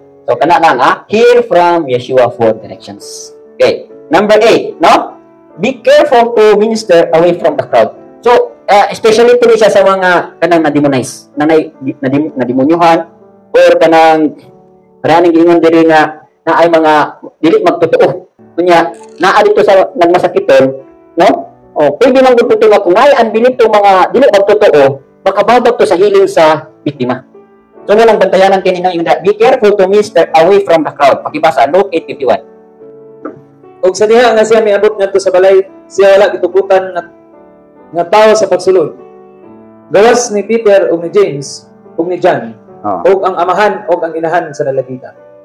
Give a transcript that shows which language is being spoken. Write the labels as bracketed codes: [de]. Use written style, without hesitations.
[en] So, [ceb] kana lang, [en] hear from Yeshua for directions. Okay. Number 8, no? Be careful to minister away from the crowd. [ceb] So, especially po siya sa mga kanang na-demonize, na-demonyohan, or kanang maraming ingon diri na ay mga dili magtotoo. Kunya, naa dito sa nagmasakiton, no? Pwede lang dito nga kung ay unbelief to mga dili magtotoo, makababag to sa healing sa biktima. [en] So, [ceb] walang bantayanan kinina yung [en] be careful to minister away from the crowd. [ceb] Pakibasa, Luke 8:51. Og sa diha nga siya miabot ngadto sa balay, siya wala gitugutan nga tao sa pagsulod. Gawas ni Peter ug ni James ug ni John, ug ang amahan ug ang inahan sa lalagita.